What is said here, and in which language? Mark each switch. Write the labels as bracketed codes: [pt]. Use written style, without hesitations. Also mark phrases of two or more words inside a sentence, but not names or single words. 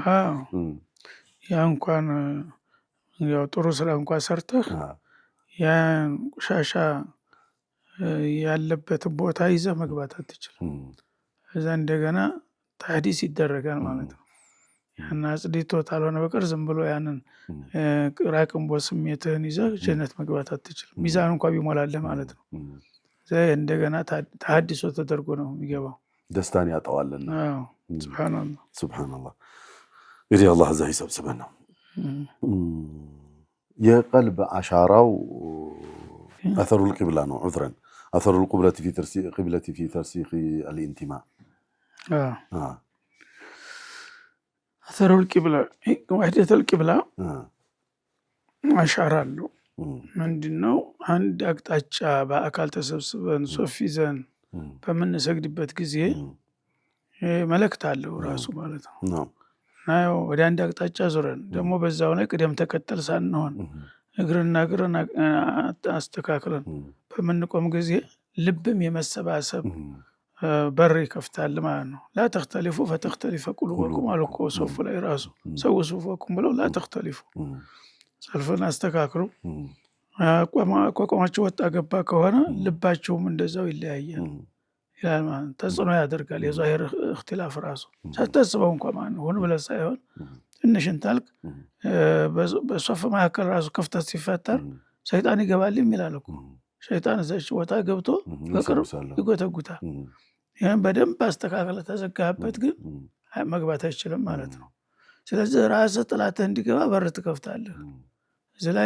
[am] ያ እንኳን ያው ጥሩ ስራ እንኳን ሰርተህ ያን ቆሻሻ ያለበትን ቦታ ይዘህ መግባት አትችልም። እዛ እንደገና ታህዲስ ይደረጋል ማለት ነው። ያን አጽድቶ ካልሆነ በቀር ዝም ብሎ ያንን ራቅንቦ ስሜትህን ይዘህ ጀነት መግባት አትችልም። ሚዛን እንኳን ቢሞላለህ ማለት ነው። እንደገና ተሐድሶ ተደርጎ ነው የሚገባው። ደስታን ያጣዋልና ሱብሃንአላህ እንግዲህ አላህ እዛ ይሰብስበን ነው የቀልብ አሻራው [ar] أثر القبلة عذرا أثر القبلة في ترسيخ الانتماء أثر القبلة وحدة القبلة أشعار له [am] ምንድነው አንድ አቅጣጫ በአካል ተሰብስበን ሶፍ ይዘን በምንሰግድበት ጊዜ መልእክት አለው ራሱ ማለት ነው እና ወደ አንድ አቅጣጫ ዞረን ደግሞ በዛው ላይ ቅደም ተከተል ሳንሆን እግርና እግርን አስተካክለን በምንቆም ጊዜ ልብም የመሰባሰብ በር ይከፍታል ማለት ነው [ar] لا تختلفوا فتختلف قلوبكم [am] አልኮ ሶፍ ላይ ራሱ ሰው ሶፎኩም ብለው [ar] لا تختلفوا [am] ሰልፍን አስተካክሉ አቋቋማችሁ ወጣ ገባ ከሆነ ልባችሁም እንደዛው ይለያያል ይላል ማለት ተጽዕኖ ያደርጋል የዛሂር እክትላፍ ራሱ ሳታስበው እንኳን ማለት ነው ሆነ ብለህ ሳይሆን ትንሽን ታልቅ በሶፍ መካከል ራሱ ክፍተት ሲፈጠር ሰይጣን ይገባል ይላል እኮ ሸይጣን እዛች ቦታ ገብቶ በቅርብ ይጎተጉታል ይሄን በደንብ አስተካክለ ተዘጋበት ግን መግባት አይችልም ማለት ነው ስለዚህ ራስህ ጥላትህ እንዲገባ በር ትከፍታለህ እዚህ ላይ